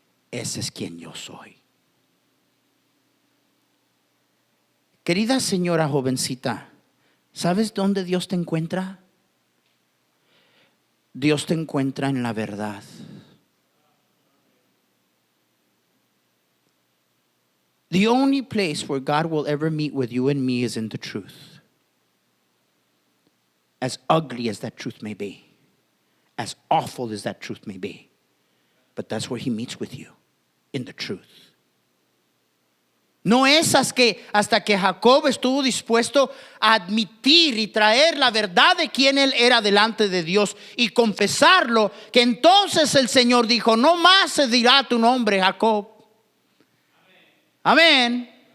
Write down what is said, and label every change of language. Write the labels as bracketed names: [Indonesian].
[Spanish] Ese es quien yo soy. Querida señora jovencita, ¿sabes dónde Dios te encuentra? Dios te encuentra en la verdad. [English] The only place where God will ever meet with you and me is in the truth. As ugly as that truth may be, as awful as that truth may be, but that's where He meets with you. In the truth. [Spanish] No es hasta que Jacob estuvo dispuesto a admitir y traer la verdad de quién él era delante de Dios y confesarlo, que entonces el Señor dijo: no más se dirá tu nombre Jacob. Amén.